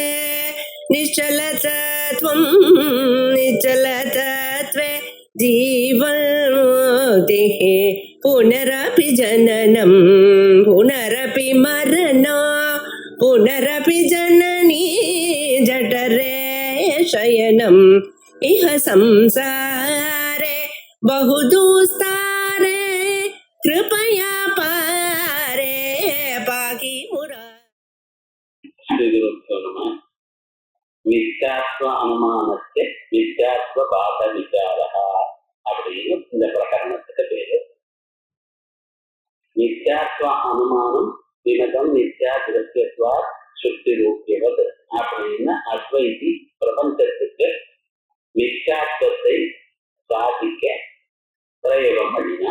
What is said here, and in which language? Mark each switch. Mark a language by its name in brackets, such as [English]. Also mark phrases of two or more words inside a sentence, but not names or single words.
[Sanskrit] निश्चलतत्वं निश्चलतत्वे जीवन्मुक्तिः पुनरपि जननं पुनरपि मरणं पुनरपि जननी जठरे शयनम् इह संसारे बहुदुस्तारे कृपया पारे पाहि मुरा. [Tamil] மித்யாத்வ அனுமானத்தை மித்யாத்வ பாத விசாரா அப்படின்னு இந்த பிரகரணத்துக்கு பேரு. [Sanskrit] मिथ्यात्व अनुमानं विमतं मिथ्या दृश्यत्वात् शुक्ति रूप्यवत् [Tamil] அப்படின்னு அத்வைதி பிரபஞ்சத்துக்கு மித்யாத்வத்தை சாதிக்க பிரயோகம் பண்ணினா.